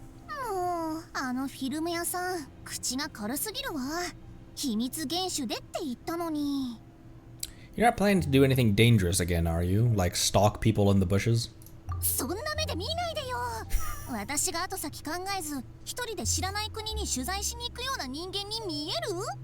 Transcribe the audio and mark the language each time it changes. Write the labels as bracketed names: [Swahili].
[Japanese] Oh, フィルム屋さん、口が軽すぎるわ。秘密厳守でって言ったのに。 [English] You're not planning to do anything dangerous again, are you? Like stalk people in the bushes? [Japanese] そんな目で見ないでよ。私が後先考えず、一人で知らない国に取材しに行くような人間に見える？